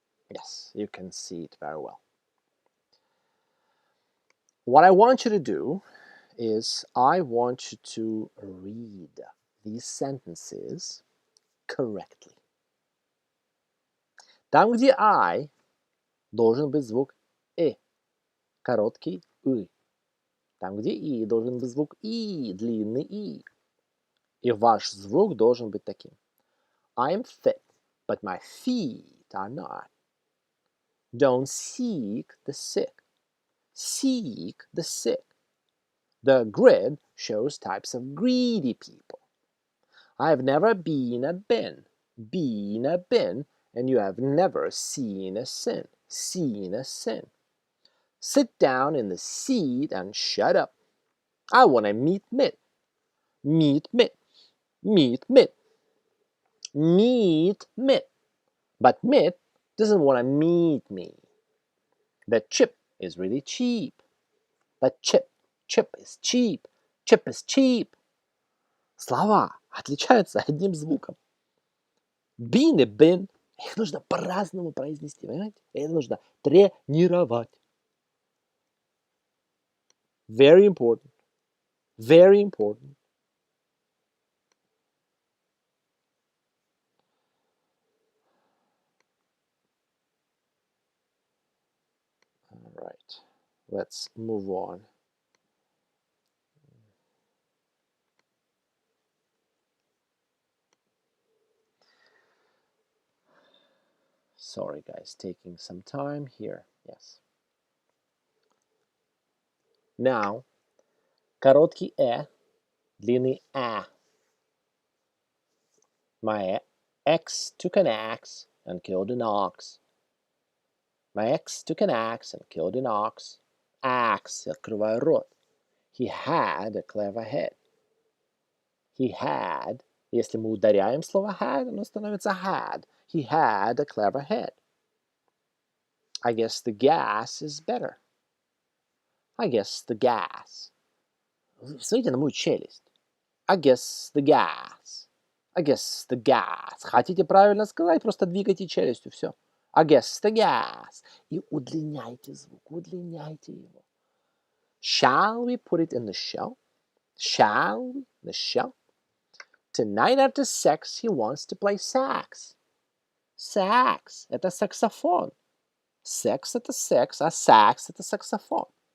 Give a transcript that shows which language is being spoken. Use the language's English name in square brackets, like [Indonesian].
[English] Yes, you can see it very well. What I want you to do is I want you to read these sentences correctly. [Russian] Там, где I, должен быть звук короткий «ы». Там, где «и», должен быть звук «и», длинный «и». И ваш звук должен быть таким. [English] I'm fit, but my feet are not. Don't seek the sick. Seek the sick. The grid shows types of greedy people. I've never been a bin. Been a bin, and you have never seen a sin. Seen a sin. Sit down in the seat and shut up. I want to meet Mitt. Meet Mitt. Meet Mitt. Meet Mitt. But Mitt doesn't want to meet me. The chip is really cheap. The chip is cheap. Chip is cheap. [Russian] Слова отличаются одним звуком. Been и been, их нужно по-разному произнести, понимаете? Это нужно тренировать. [English] Very important. Very important. All right. Let's move on. Sorry, guys, taking some time here. Yes. Now, [Russian] короткий длинный [English] My ex took an axe and killed an ox. My ex took an axe and killed an ox. [Russian] Axe, открываю рот. [English] He had a clever head. He had, [Russian] если мы ударяем слово had, оно становится had. [English] He had a clever head. I guess the gas is better. I guess the gas. [Russian] Смотрите на мою челюсть. [English] I guess the gas. I guess the gas. [Russian] Хотите правильно сказать, просто двигайте челюстью, все. [English] I guess the gas. [Russian] И удлиняйте звук, удлиняйте его. [English] Shall we put it in the shell? Shall we? The shell? Tonight after sex, he wants to play sax. [Russian] Sax. Это саксофон. Sex это секс, а sax это саксофон.